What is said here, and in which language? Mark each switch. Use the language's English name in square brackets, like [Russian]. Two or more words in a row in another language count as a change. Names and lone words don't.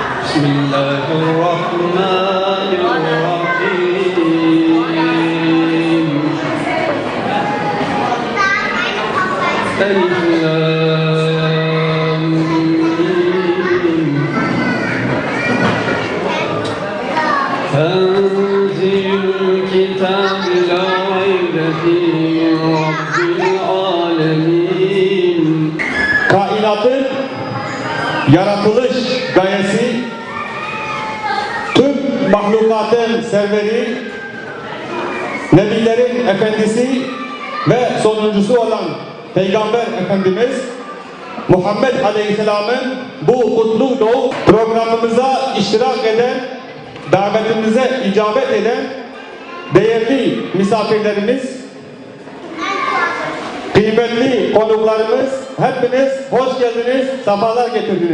[Arabic] بسم الله الرحمن الرحيم ألف لام ميم تنزيل الكتاب لا ريب فيه من رب العالمين. [Turkish] Kainatın yaratılış gayesi, tüm mahlukatın serveri, nebilerin efendisi ve sonuncusu olan Peygamber Efendimiz Muhammed Aleyhisselam'ın bu kutlu doğum programımıza iştirak eden, davetimize icabet eden değerli misafirlerimiz, kıymetli konuklarımız, hepiniz hoş geldiniz, sefalar getirdiniz.